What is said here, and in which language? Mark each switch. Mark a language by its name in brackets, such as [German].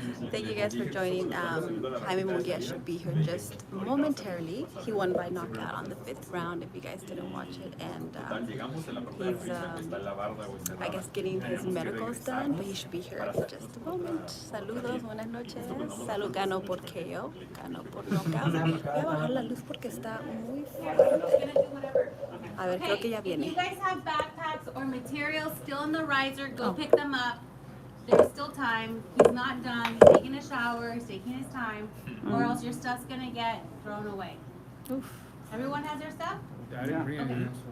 [English] Thank you guys for joining. Jaime Munguía should be here just momentarily. He won by knockout on the 5th round, if you guys didn't watch it. And he's, I guess, getting his medicals done, but he should be here in just a moment. [Spanish] Saludos, buenas noches. Salud, ganó por KO, ganó por knockout. Voy a bajar la luz porque está muy fuerte. A ver, creo que ya viene. [English] If you guys have backpacks or materials still in the riser, go pick them up. There's still time. He's not done. He's taking a shower. He's taking his time. Or else your stuff's going to get thrown away. Oof. Everyone has their stuff? Yeah, I didn't bring any.